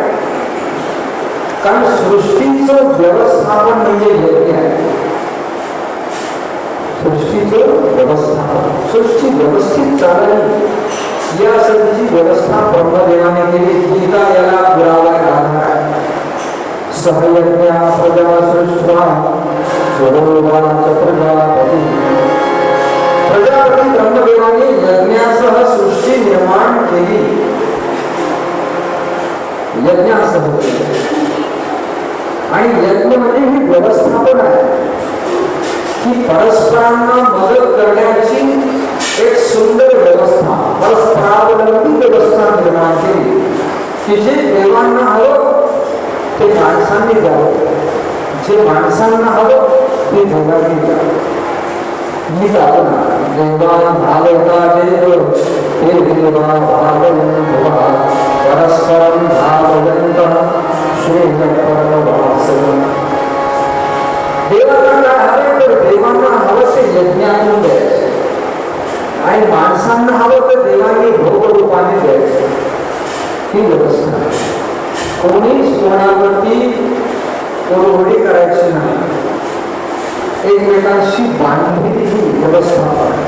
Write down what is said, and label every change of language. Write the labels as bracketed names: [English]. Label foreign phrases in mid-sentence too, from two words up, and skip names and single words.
[Marathi] कारण सृष्टीचं व्यवस्थापन म्हणजे यज्ञ आहे. सृष्टीचं व्यवस्थापन, सृष्टी व्यवस्थित चालली यासाठीची व्यवस्था ब्रह्मदेवाने केली. गीता याला पुरावा आधार आहे. [Sanskrit] सहयज्ञा प्रजा सृष्टा स्वरोवाच प्रजापती. [Marathi] प्रजापती ब्रह्मदेवाने यज्ञासह सृष्टी निर्माण केली, यज्ञासह. आणि यज्ञ म्हणजे ही व्यवस्थापन आहे की परस्परांना मदत करण्याची एक सुंदर व्यवस्था, परस्परावलंबी व्यवस्था निर्माण केली की जे देवांना हवं ते माणसांनी द्यावं, जे माणसांना हवं ते देवांनी द्यावं. मी जातो ना, [Sanskrit] देवा भावता देव हे देवा भावयंत परस्परं भावयंत श्रेयपरवासनं. [Marathi] देवांना काय हवं तर देवांना हवं ते यज्ञातून द्यायचं, आणि माणसांना हवं तर देवांनी भोगरूपाने द्यायचं. ही व्यवस्था. कोणीच कोणावरती कोरवडी करायची नाही, एकमेकांशी बांधलेली ही व्यवस्था.